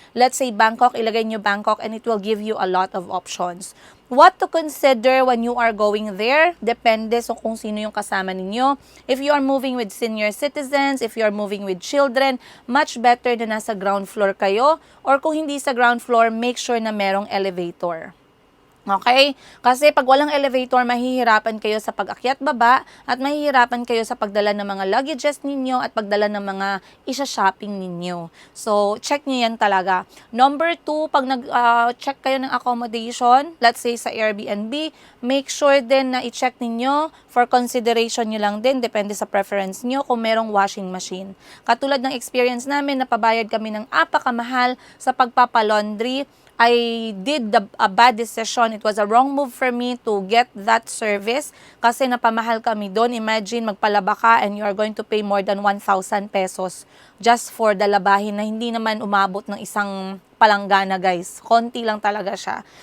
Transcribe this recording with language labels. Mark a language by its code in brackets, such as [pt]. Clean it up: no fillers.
[en] Let's say Bangkok, [tl] ilagay nyo [en] Bangkok and it will give you a lot of options. What to consider when you are going there? [tl] Depende sa kung sino yung kasama ninyo. [en] If you are moving with senior citizens, if you are moving with children, much better [tl] na nasa [en] ground floor kayo. Or [tl] kung hindi sa [en] ground floor, make sure na merong elevator. Okay? [tl] Kasi pag walang elevator, mahihirapan kayo sa pag-akyat baba at mahihirapan kayo sa pagdala ng mga luggages ninyo at pagdala ng mga isa-shopping ninyo. So, check nyo yan talaga. Number 2, pag nag-check kayo ng accommodation, [en] let's say [tl] sa Airbnb, make sure din na i-check ninyo for consideration nyo lang din, depende sa preference nyo, kung merong washing machine. Katulad ng experience namin, napabayad kami ng apakamahal sa pagpapalaundry. [en] I did a bad decision. It was a wrong move for me to get that service [tl] kasi napamahal kami doon. [en] Imagine, [tl] magpalaba ka [en] and you are going to pay more than 1,000 pesos just for the [tl] labahin na hindi naman umabot ng isang palanggana, guys. Konti lang talaga siya.